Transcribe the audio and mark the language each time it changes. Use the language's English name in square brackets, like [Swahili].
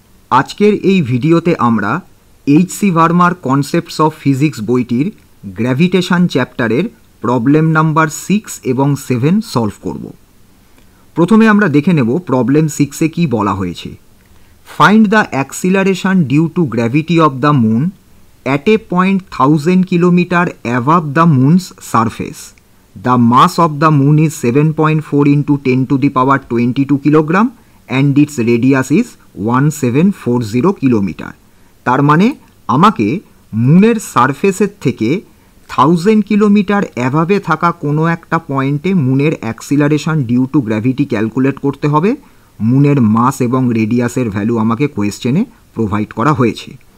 [Bangla] আজকের এই ভিডিওতে আমরা এইচ.সি. ভার্মার কনসেপ্টস অফ ফিজিক্স বইটির গ্র্যাভিটেশন চ্যাপ্টারের প্রবলেম নাম্বার 6 এবং 7 সলভ করব। প্রথমে আমরা দেখে নেব প্রবলেম 6-এ কী বলা হয়েছে। [English] Find the acceleration due to gravity of the moon at a point 1000 kilometre above the moon's surface. The mass of the moon is 7.4 into 10 to the power 22 kilogram and its radius is 1740 kilometer. [Bangla] তার মানে আমাকে মুনের সারফেসের থেকে 1000 kilometre অ্যাভাবে থাকা কোনো একটা পয়েন্টে মুনের acceleration due to gravity calculate করতে হবে। মুনের মাস এবং রেডিয়াসের ভ্যালু আমাকে কোয়েশ্চেনে প্রোভাইড করা হয়েছে।